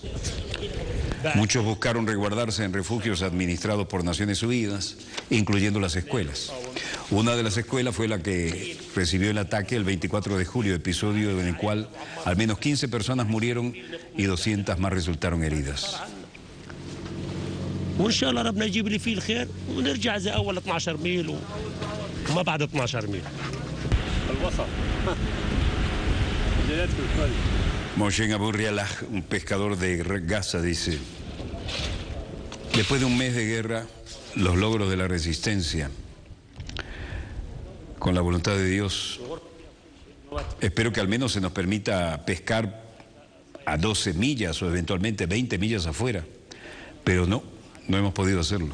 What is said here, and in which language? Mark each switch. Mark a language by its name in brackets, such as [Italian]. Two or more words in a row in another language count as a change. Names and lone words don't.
[Spanish] Muchos buscaron resguardarse en refugios administrados por Naciones Unidas, incluyendo las escuelas. Una de las escuelas fue la que recibió el ataque el 24 de julio, episodio en el cual al menos 15 personas murieron y 200 más resultaron heridas. [Arabic] وان شاء الله ربنا يجيب لي فيه الخير ونرجع زي اول 12 ميل وما بعد 12 ميل. الوسط. [Spanish] Moshe Abu Rialah, un pescador de Gaza, dice: después de un mes de guerra, los logros de la resistencia, con la voluntad de Dios, espero que al menos se nos permita pescar a 12 millas o eventualmente 20 millas afuera, pero no hemos podido hacerlo.